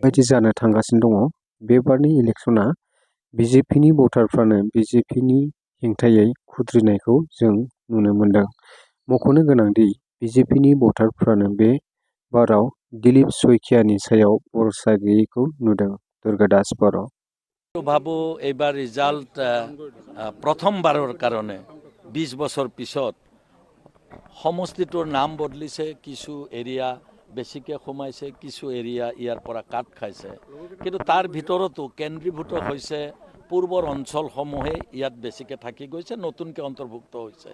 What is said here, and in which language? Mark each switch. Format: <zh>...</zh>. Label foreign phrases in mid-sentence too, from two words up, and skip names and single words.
<brx>बायदि जानो थांगासिनो दङ। बे बारनि इलेक्सना बिजेपिनि भटारफ्रानो बिजेपिनि हेंथायै खुद्रिनायखौ जों नुनो मोनदों। मख'नो गोनांदि बिजेपिनि भटारफ्रानो बे बाराव दिलीप शइकियानि सायाव भरसा गैयैखौ नुदों। दुर्गादास बर'</brx> <as>ভাবো এইবাৰ ৰিজাল্ট প্ৰথমবাৰৰ কাৰণে 20 বছৰ পিছত সমষ্টিটোৰ নাম বদলিছে, কিছু এৰিয়া বেছিকৈ সোমাইছে, কিছু এৰিয়া ইয়াৰ পৰা কাট খাইছে, কিন্তু তাৰ ভিতৰতো কেন্দ্ৰীভূত হৈছে পূৰ্বৰ অঞ্চলসমূহে ইয়াত বেছিকৈ থাকি গৈছে, নতুনকৈ অন্তৰ্ভুক্ত হৈছে।</as>